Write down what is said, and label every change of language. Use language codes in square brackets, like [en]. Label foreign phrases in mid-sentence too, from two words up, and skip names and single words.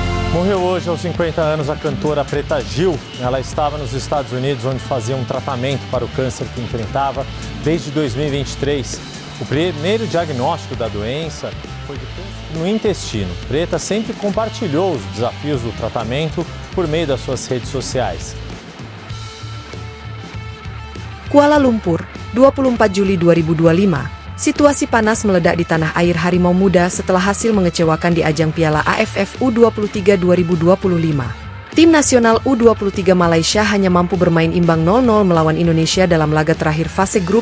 [pt] Morreu hoje aos 50 anos a cantora Preta Gil. Ela estava nos Estados Unidos, onde fazia um tratamento para o câncer que enfrentava desde 2023. O primeiro diagnóstico da doença foi de câncer no intestino. Preta sempre compartilhou os desafios do tratamento por meio das suas redes sociais. [id] Kuala Lumpur, 24 Juli 2025. Situasi panas meledak di tanah air Harimau Muda setelah hasil mengecewakan di ajang Piala AFF U23 2025. Tim nasional U23 Malaysia hanya mampu bermain imbang 0-0 melawan Indonesia dalam laga terakhir fase grup.